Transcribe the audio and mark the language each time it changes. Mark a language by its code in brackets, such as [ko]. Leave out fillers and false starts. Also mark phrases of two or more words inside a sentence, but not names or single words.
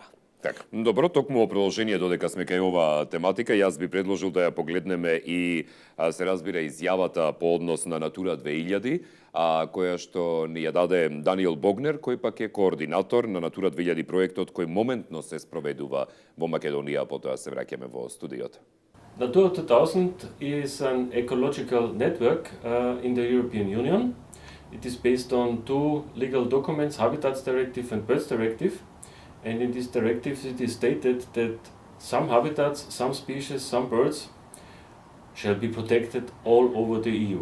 [mk] Така, добро, токму во продолжение додека сме кај оваа тематика, јас би предложил да ја погледнеме и се разбира изјавата по однос на Натура 2000, која што ни ја даде Даниел Богнер, кој пак е координатор на Натура 2000 проектот кој моментно се спроведува во Македонија, потоа се враќаме во студиото. [en] Natura 2000 is an ecological network in the European Union. It is based on two legal documents, Habitats Directive and Birds Directive. And in these directives it is stated that some habitats, some species, some birds shall be protected all over the EU.